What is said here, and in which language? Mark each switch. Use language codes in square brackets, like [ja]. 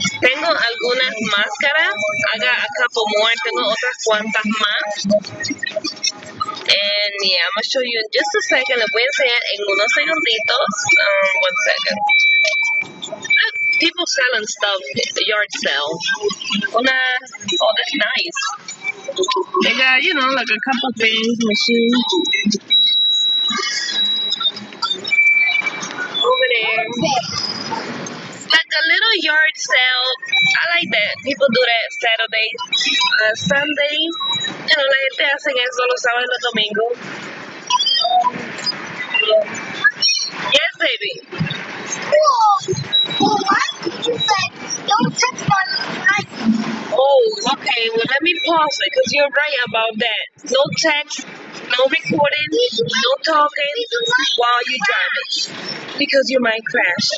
[es] Tengo algunas máscaras. [en] I got a couple more. [es] Tengo otras cuantas más. [en] And yeah, I'm gonna show you in just a second. [es] Les voy a enseñar en unos segunditos. [en] 1 second. People selling stuff, yard sale. Oh, that's nice. They got, like a couple things, machine. Over there. Like a little yard sale. I like that. People do that Saturday, Sunday. [es] La gente hacen eso los sábados y los domingos. [en] Yes, baby. Well, why did you say don't touch my life? Oh, okay. Well, let me pause it because you're right about that. No text, no recording, no talking while you're driving because you might crash.